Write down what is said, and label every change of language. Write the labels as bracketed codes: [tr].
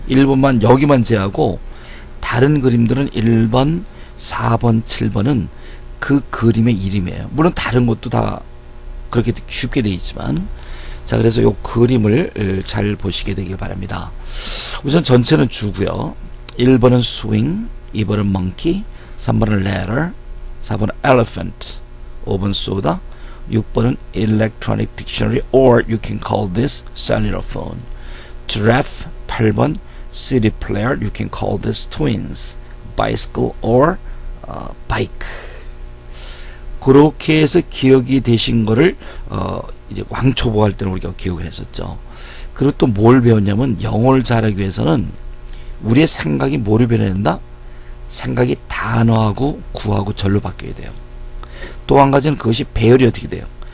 [ko] 1번만 여기만 제하고 다른 그림들은 1번, 4번, 7번은 그 그림의 이름이에요. 물론 다른 것도 다 그렇게 쉽게 되어 있지만, 자, 그래서 요 그림을 잘 보시게 되길 바랍니다. 우선 전체는 주고요. [en] 1번은 swing, 2번은 monkey, 3번은 letter, 4번은 elephant, 5번 soda, 6번은 electronic dictionary or you can call this cellular phone. giraffe 8번 CD player, you can call this twins. bicycle or bike. [ko] 그렇게 해서 기억이 되신 거를 이제 왕초보 할 때는 우리가 기억을 했었죠. 그리고 또 뭘 배웠냐면, 영어를 잘하기 위해서는 우리의 생각이 뭐를 변해야 생각이 단어하고 구하고 절로 바뀌어야 돼요. 또 한 가지는 그것이 배열이 어떻게 돼요?